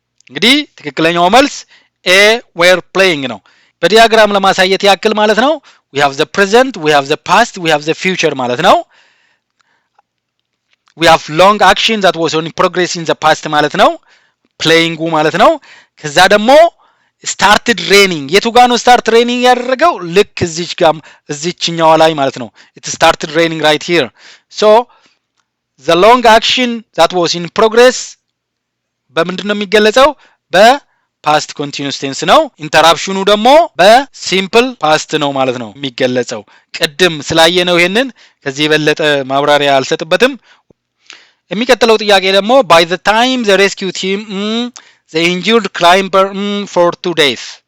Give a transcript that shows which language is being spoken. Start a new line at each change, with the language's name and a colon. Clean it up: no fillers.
Amharic: እንግዲህ ትክክለኛው መልስ ኤ
English: were playing
Amharic: ነው። በዲያግራም ለማሳየት ያክል ማለት ነው
English: we have the present, we have the past, we have the future
Amharic: ማለት ነው።
English: we have long action that was in progress in the past
Amharic: ማለት ነው playing ማለት ነው። ከዛ ደግሞ
English: started raining
Amharic: የቱ ጋር ነው
English: start raining
Amharic: ያደረገው? ልክ እዚች ጋር እዚችኛው ላይ ማለት ነው
English: it started raining right here. so the long action that was in progress
Amharic: በምንድነው የሚገለጸው? በpast continuous tense ነው። ኢንተራፕሽኑ ደግሞ በሲምፕል past ነው ማለት ነው የሚገለጸው። ቅድም ስላየነው ይሄንን ከዚህ የበለጠ ማብራሪያ አልሰጥበትም። የሚቀጥለው ጥያቄ ደግሞ
English: by the time the rescue team the injured climber for 2 days.